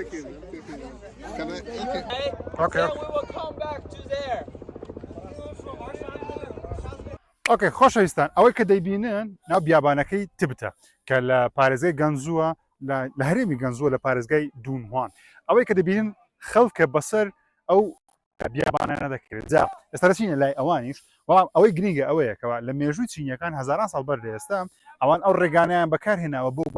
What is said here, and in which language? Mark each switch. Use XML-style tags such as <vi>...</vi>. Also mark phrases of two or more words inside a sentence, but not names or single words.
<en>Okay. Okay. We will come back to there.</en> <ckb>اوكي خۆشەویستان ئەوەی کە دەیبینن ناو بیابانەکەی تبتە کە لە پارێزگای گەنزووە لە هەرێمی گەنزووە لە پارێزگای دوونهوان ئەوەی کە دەبینن خەڵکە بەسەر ئەو بیابانە دەکرێت جا ئێستا چینە لای ئەوانیش ئەوەی گرنگە ئەوەیەکەوە لە مێژووی چینیەکان هەزاران ساڵ بەر لە ئێستا ئەوان ئەو ڕێگانیان بەکارهێناوە بۆ</ckb>